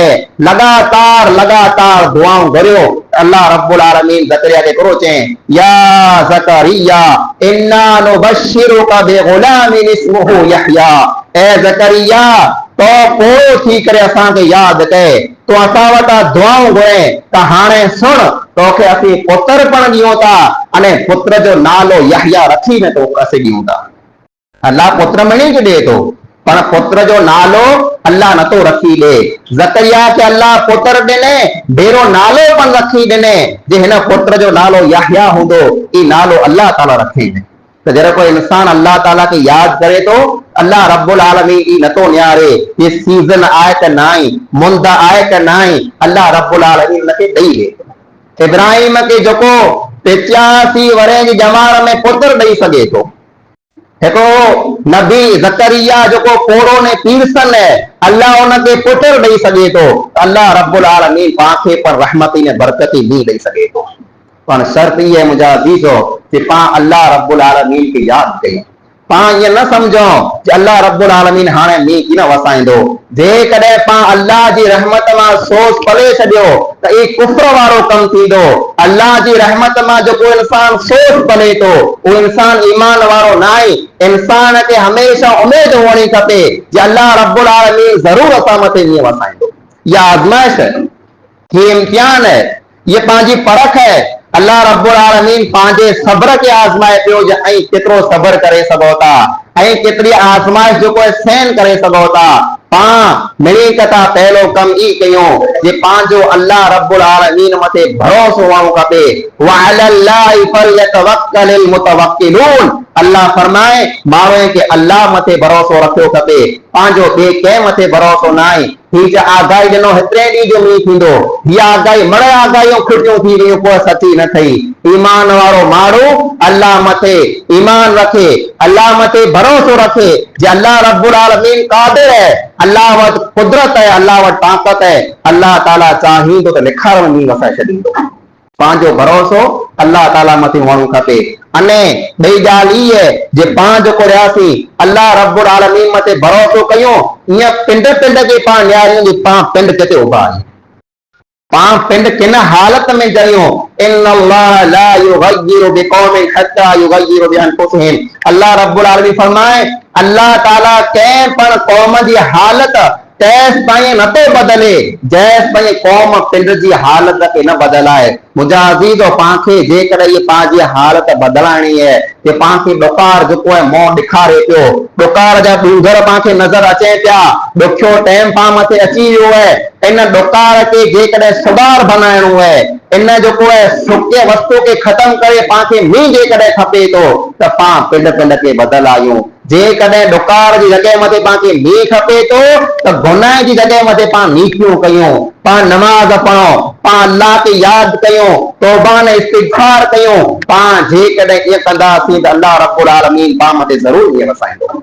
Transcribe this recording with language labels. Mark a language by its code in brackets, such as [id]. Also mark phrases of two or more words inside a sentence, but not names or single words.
[sd] लगातार लगातार दुआऊं घुरियो। अल्लाह रब्बुल आलमीन ज़करिया के करो चएं [ar] يا زكريا إنا نبشرك بغلام اسمه يحيى, [sd] ए ज़करिया तो पोड़ो थी करे असांखे यादि कए, तो असां वटां दुआऊं घुरे त हाणे सुण तोखे असीं पुत्र पण ॾियूं था अने पुत्र जो नालो यहया रखीने तो असीं ॾियूं था। अल्लाह पुत्र मणी के ॾे थो पर पुत्र जो नालो अल्लाह नथो रखी ॾे। ज़करिया के अल्लाह पुत्र ॾिने भेरो नालो पण रखी ॾिने जे हिन पुत्र जो नालो यहया हूंदो ई नालो अल्लाह ताला रखे। तो जॾहिं कोई इंसान अल्लाह ताला के याद करे तो अल्लाह रब्बुल आलमीन ई नथो न्यारे ये सीजन आए त नाई मुंद आए त नाई अल्लाह रब्बुल आलमीन उनखे ॾेई ॾे। इब्राहिम के जेको 85 वरे जी जमार में पुत्र ॾेई सघे थो। देखो नबी ज़करिया जो कोड़ो ने पीरसन है अल्लाह उनके पुत्र ॾेई सघे थो। अल्लाह रब्बुल आलमीन पाखे पर रहमती ने बरकती नहीं ॾेई सघे थो। पर शर्त ये मुंहिंजा अज़ीज़ो कि पां अल्लाह रब्बुल आलमीन के याद कयूं। पां ये न समझो कि अल्लाह रब्बुल आलमीन हाणे मींहुं की न वसाईंदो। जेकॾहिं पां अल्लाह जी रहमत मां सोच पले छॾियो त ई कुफ्र वारो कम थींदो। अल्लाह जी रहमत मां जेको इंसान सोच पले तो वो इंसान ईमान वारो नाहे। इंसान के हमेशा उम्मीद हुअणी खपे कि अल्लाह रब्बुल आलमीन जरूर असां मथे मींहुं वसाईंदो। [hi] यह आज़माइश है, ये इम्तिहान है, [sd] ये पांजी परख है। अल्लाह रब्बुल आलमीन पांजे सब्र के आज़माए पियो जे ऐं केतिरो सब्र करे सघो था ऐं केतिरी आज़माइश जेको है सहन करे सघो था। पां मिली कथा पहलो कम ई कयूं जे पांजो अल्लाह रब्बुल आलमीन मथे भरोसो हुअणु खपे। [ar] وعلى الله فليتوكل المتوكلون. [sd] अल्लाह फरमाए माण्हू के अल्लाह मथे भरोसो रखियो खपे, पांजो ॿिए कंहिं मथे भरोसो नाहे। ही जो आगाही ॾिनो हेतिरे ॾींहं जो मींहुं थींदो, हीअ आगाही मड़े आगाहियूं खुटियूं थी वियूं पोइ सची न ठही। ईमान वारो माण्हू अल्लाह मथे ईमान रखे, अल्लाह मथे भरोसो रखे जे अल्लाह रब्बुल आलमीन कादिर है, अल्लाह वटि कुदरत है, अल्लाह वटि ताकत है। अल्लाह ताला चाहींदो त निखार में मींहुं वसाए छॾींदो। पांजो भरोसो अल्लाह ताला मथे हुअणु खपे। अने ॿई ॻाल्हि ई है जे पां जेको रहियासीं अल्लाह रब्बुल आलमीन मथे भरोसो कयूं ईअं पिंड पिंड के पां न्यारियूं जे पां पिंड किथे उभा आहियूं, पां पिंड किन हालत में जरियूं। [ar] إن الله لا يغير بقوم حتى يغيروا بأنفسهم. [sd] अल्लाह रब्बुल आलमीन फरमाए अल्लाह ताला कंहिं पण क़ौम जी हालत तेस ताईं नथो बदले जेस ताईं क़ौम पिंड जी हालत खे न बदलाए। मुंहिंजा अज़ीज़ो पांखे जेकॾहिं इहा पंहिंजी हालत बदलाइणी है कि पांखे ॾुकार जेको आहे मों ॾेखारे पियो, ॾुकार जा ॾूंगर पांखे नज़र अचे पिया, ॾुखियो टाइम पां मथे अची वियो है। इन ॾुकार के जेकॾहिं सुधार बनाइणो है, इन जेको है सुके वस्तु के ख़त्म करे पांखे मींहुं जेकॾहिं खपे थो त पां पिंड पिंड के बदलायूं। जेकॾहिं ॾुकार जी जॻह मथे पांखे मींहुं खपे थो त गुनाह जी जॻह मथे पां नीकियूं कयूं, पां नमाज़ पढ़ो, पां अल्लाह के याद कयूं, तौबा ने इस्तिग़फार कयूं। पां जेकॾहिं ईअं कंदासीं त अल्लाह रब्बुल आलमीन पां मथे ज़रूर मींहुं वसाईंदो।